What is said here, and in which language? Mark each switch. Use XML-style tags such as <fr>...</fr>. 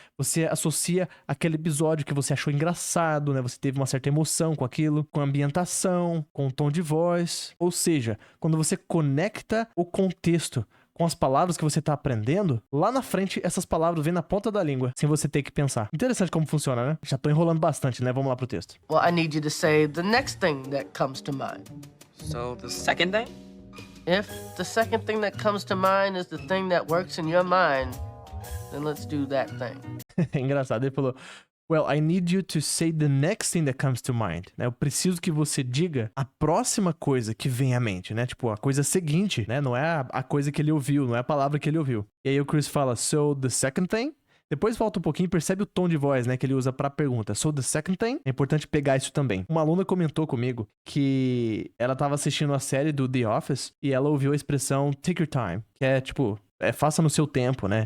<pt>Você associa aquele episódio que você achou engraçado, né? Você teve uma certa emoção com aquilo, com a ambientação, com o tom de voz. Ou seja, quando você conecta o contexto com as palavras que você tá aprendendo, lá na frente essas palavras vêm na ponta da língua, sem você ter que pensar. Interessante como funciona, né? Já tô enrolando bastante, né? Vamos lá pro texto.</pt> <en>Well, I need you to say the next thing that comes to mind. So the second thing? If the second thing that comes to mind is the thing that works in your mind, then let's do that thing.</en> <pt>É engraçado, ele falou,</pt> <en>well, I need you to say the next thing that comes to mind.</en> <pt>Né? Eu preciso que você diga a próxima coisa que vem à mente, né? Tipo, a coisa seguinte, né? Não é a coisa que ele ouviu, não é a palavra que ele ouviu. E aí o Chris fala,</pt> <en>so the second thing?</en> <pt>Depois volta um pouquinho e percebe o tom de voz, né, que ele usa pra pergunta.</pt> <en>So the second thing?</en> <pt>É importante pegar isso também. Uma aluna comentou comigo que ela tava assistindo a série do The Office e ela ouviu a expressão</pt> <en>take your time,</en> <pt>que é tipo, faça no seu tempo, né?</pt>